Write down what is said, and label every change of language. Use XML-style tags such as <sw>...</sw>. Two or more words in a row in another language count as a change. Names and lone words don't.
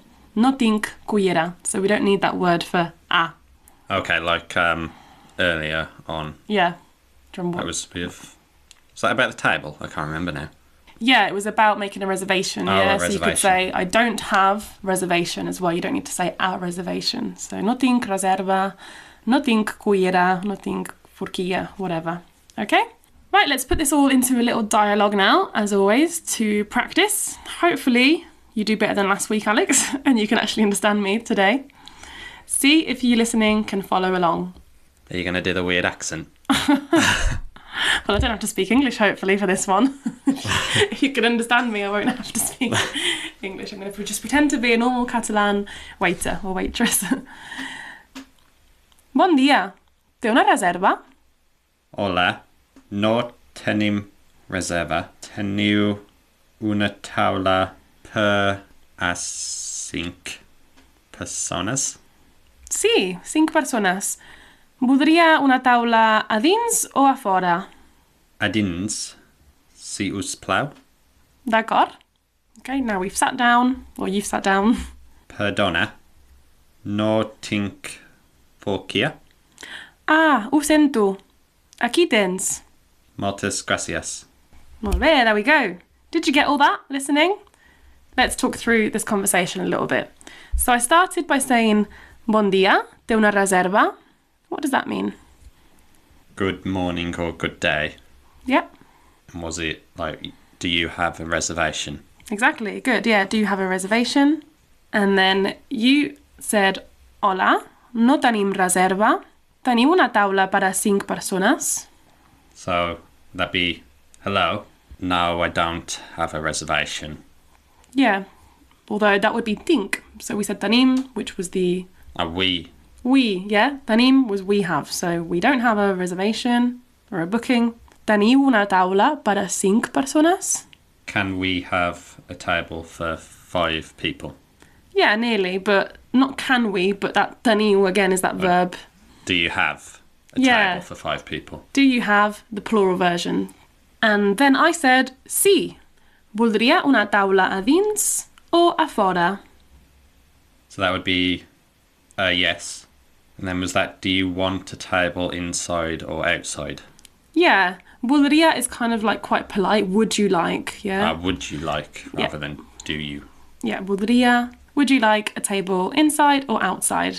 <ca>No tinc cullera.</ca> <en>So we don't need that word for a. Okay, like earlier on. Yeah. That was with... Was that about the table? I can't remember now. Yeah, it was about making a reservation. Oh, yeah, a so you reservation. could say, I don't have reservation as well. You don't need to say a reservation.</en> <ca>So no tinc reserva, no tinc cullera, no tinc forquilla,</ca> <en>whatever. Okay? Right, let's put this all into a little dialogue now, as always, to practice. Hopefully you do better than last week, Alex, and you can actually understand me today. See if you listening can follow along. Are you going to do the weird accent? Well, I don't have to speak English, hopefully, for this one. If you can understand me, I won't have to speak English. I'm going to just pretend to be a normal Catalan waiter or waitress.</en> <ca>Bon dia. Té una reserva? Hola. No tenim reserva. Teniu una taula per a 5 persones? Sí, 5 persones. Voldria una taula a dins o a fora? A dins, si us plau. D'acord.</ca> <en>Okay, now we've sat down, or you've sat down.</en> <ca>Perdona. No tinc forquilla. Ah, ho sento. Aquí tens. Moltes gracias. Molt bé,</ca> <en>there we go. Did you get all that, listening? Let's talk through this conversation a little bit. So I started by saying,</en> <ca>bon dia, té una reserva.</ca> <en>What does that mean? Good morning or good day. Yep, And was it like, do you have a reservation? exactly. Good. Yeah, do you have a reservation? And then you said,</en> <ca>hola, no tenim reserva. Teniu una taula per a 5 persones?</ca> <en>So that'd be, hello. No, I don't have a reservation. Yeah, although that would be tinc. So we said tenim, which was the... We. We, yeah. Tenim was we have. So we don't have a reservation or a booking.</en> <ca>Teniu una taula per a 5 persones?</ca> <en>Can we have a table for 5 people? Yeah, nearly, but not can we, but that teniu again is that verb. Do you have a Yeah. table for 5 people? Do you have the plural version? And then I said,</en> <ca>sí. Voldria una taula a dins o a fora?</ca> <en>So that would be a yes. And then was that, do you want a table inside or outside? Yeah, voldria is kind of like quite polite. Would you like? Yeah. Would you like, rather than do you? Yeah, voldria. Would you like a table inside or outside?</en>